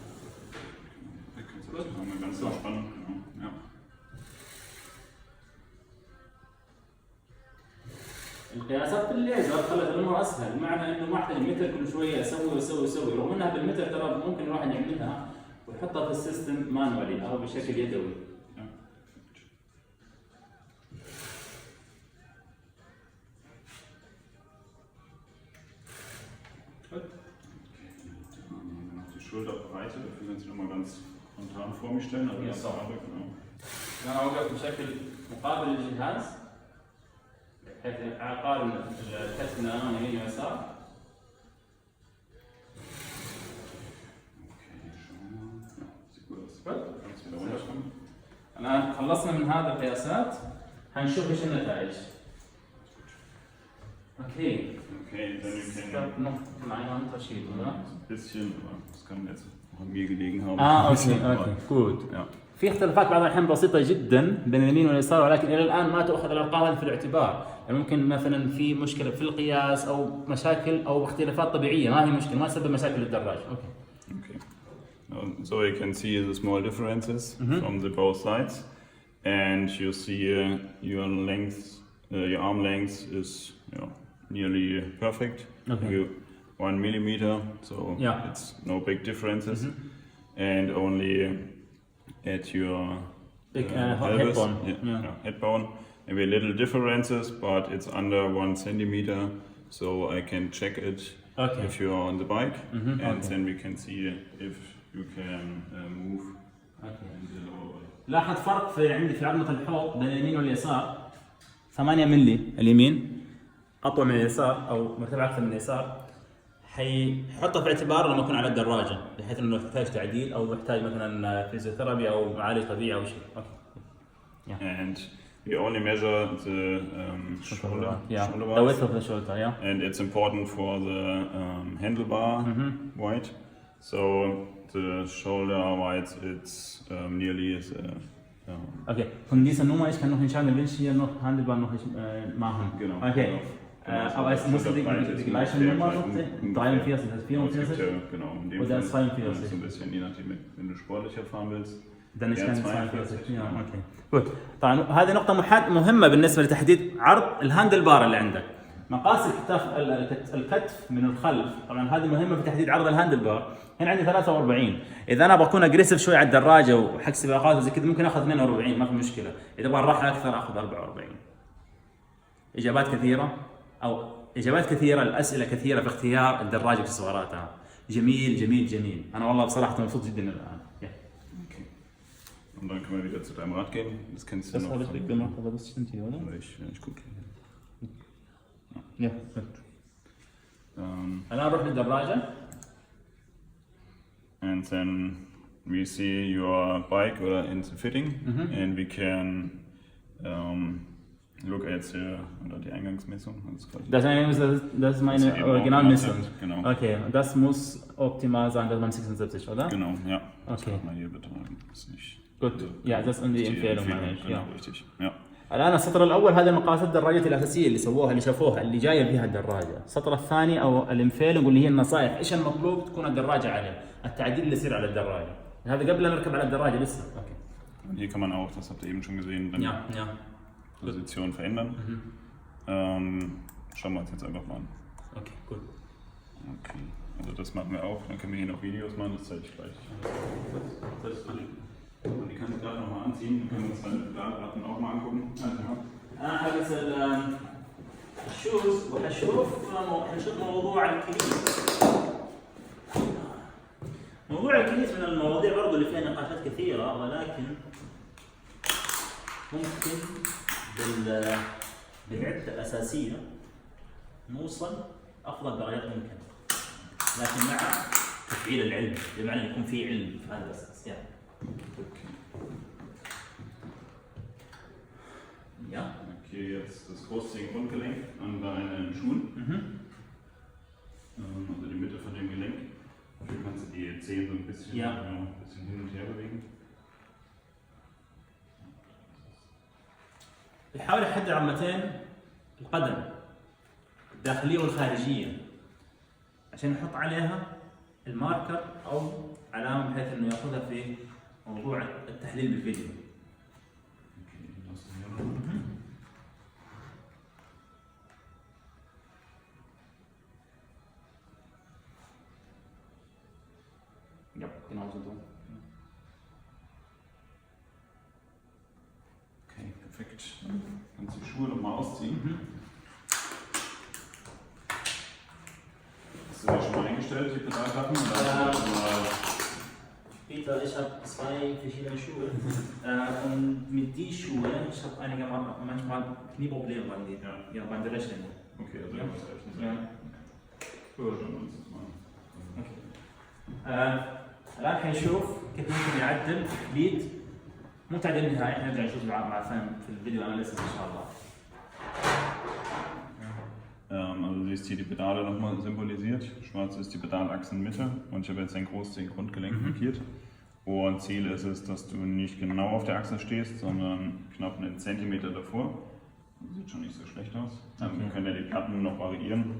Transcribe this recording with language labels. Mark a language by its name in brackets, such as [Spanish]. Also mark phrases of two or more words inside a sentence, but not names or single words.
[Arabic] القياسات بالليزر خلت الامور اسهل، بمعنى انه ما احتاج متر كل شويه اسوي رغم انها بالمتر ترى ممكن الواحد يعملها ويحطها في السيستم مانوالي او بشكل يدوي. [German] Schulterbreite, dafür können Sie nochmal ganz spontan vor mich stellen. Also das Farbe, genau. [Arabic] أنا أوقف بشكل مقابل للجهاز بحيث أقارن الكتف من الأمام يمين ويسار. الآن خلصنا من هذا القياسات، هنشوف ايش النتائج. اوكي. [German] Okay, dann können noch einen Unterschied, oder? Ein bisschen, aber das kann jetzt auch an mir gelegen haben. [English] okay good. [Arabic] في اختلافات بعض الأحيان بسيطة جدا بين اليمين واليسار، ولكن إلى الآن ما تؤخذ الأرقام هذه في الاعتبار. يعني ممكن مثلا في مشكلة في القياس أو مشاكل أو اختلافات طبيعية، ما هي مشكلة، ما تسبب مشاكل للدراج. [English] Okay. So you can see the small differences from the both sides, and you see your length, your arm length is nearly perfect. Okay. 1 millimeter, so it's no big differences, and only at your head bone. Head bone, maybe little differences, but it's under 1 centimeter, so I can check it if you are on the bike, and then we can see if you can move. [Arabic] لاحظ فرق في عندي في عظمة الحوض بين اليمين واليسار 8 مللي، اليمين أطول من اليسار أو مرتفع أكثر من اليسار، حيحطه في اعتبار لما يكون على الدراجة بحيث إنه يحتاج تعديل أو يحتاج مثلا فيزيوثيرابي أو معالج طبيعي أو شيء. [English] And we only measure the shoulder bar. The width of the shoulder, And it's important for the handlebar weight. So the shoulder weight it's nearly [German] Okay, von dieser Nummer ich kann noch entscheiden, welche hier noch Handlebar noch machen. Genau. Okay. Aber es muss die gleiche Nummer noch sein? 43, das 44? Genau, in dem oder Fall 42? So ein bisschen, je nachdem, wenn du sportlicher fahren willst. dann ist keine 42. [English] okay. good. [Arabic] طبعا هذه نقطة مهمة بالنسبة لتحديد عرض الهاندل بار اللي عندك. مقاس الكتف من الخلف، طبعا هذه مهمة في تحديد عرض الهاندل بار. هنا عندي 43. إذا أنا بكون أجريسيف شوي على الدراجة وحق سباقات وزي كذا ممكن آخذ 42 ما في مشكلة. إذا أبغى راحة أكثر آخذ 44. إجابات كثيرة، الأسئلة كثيرة في اختيار الدراجة واكسسواراتها. جميل. أنا والله بصراحة مبسوط جدا الآن. [German] Und dann können wir wieder zu deinem Rad gehen. Das kennst du das noch. Das habe ich weggemacht, aber das stimmt hier, oder? Ich gucke. Ja, gut. [Arabic] الآن نروح للدراجة. [English] And then we see your bike in the fitting, and we can look at [German] die Eingangsmessung. Das ist meine Originalmessung. Genau. Okay, das muss optimal sein, dass man 76, oder? Genau, ja. Okay. Das mal hier betragen. Das ist nicht. Gut. Ja, das ist die Empfehlung. Genau, richtig. Ja. [Arabic] الآن السطر الأول هذا مقاسات الدراجات الأساسية اللي شافوها اللي جاية فيها الدراجة. السطر الثاني أو الانفيلنج واللي هي النصائح إيش المطلوب تكون الدراجة عليه، التعديل اللي يصير على الدراجة. هذا قبل أن نركب على الدراجة لسه. [German] Okay. Und hier kann man auch, das habt ihr eben schon gesehen, dann Position verändern. Schauen wir uns jetzt einfach mal an. Okay, gut. Okay, also das machen wir auch. Dann können wir hier noch Videos machen, das zeige ich gleich. Und die kannst du gerade nochmal anziehen, dann können wir uns deine Daten auch mal angucken. [Arabic] أنا حابس الشوز وحنشوف موضوع الكيس. موضوع الكيس من المواضيع برضو اللي فيها نقاشات كثيرة، ولكن ممكن بالعدة الأساسية نوصل أفضل درجات ممكنة، لكن مع تفعيل العلم، بمعنى يكون في علم في هذا الأساس. [German] Ja. Okay, jetzt das große Grundgelenk an deinen Schuhen. Also die Mitte von dem Gelenk. Zehen so ein bisschen, Ja. ein bisschen hin und her bewegen. [Arabic] يحاول يحدد عظمتين القدم الداخلية والخارجية عشان يحط عليها الماركر أو علامة بحيث إنه ياخذها في موضوع التحليل بالفيديو. [German] Ja, genau so. Okay, perfekt. Kannst du die Schuhe nochmal ausziehen? Hast du die schon mal eingestellt, die Pedalklappen? Peter, ich habe 2 verschiedene Schuhe und mit die Schuhe, ich habe manchmal Knieprobleme beim Berechnen. Okay, also Ja. was helfen. Ja. Gut, dann uns das mal. [Arabic] الان حنشوف كيف ممكن يعدل كليت مو تعديل نهائي، احنا نرجع نشوف مع الفهم في [English] video analysis [Arabic] ان شاء الله. [German] Also du siehst hier die Pedale nochmal symbolisiert. Schwarz ist die Pedalachsenmitte und ich habe jetzt ein Großzeh-Grundgelenk markiert. Und Ziel ist es, dass du nicht genau auf der Achse stehst, sondern knapp einen Zentimeter davor. Das sieht schon nicht so schlecht aus. Wir können ja die Platten noch variieren.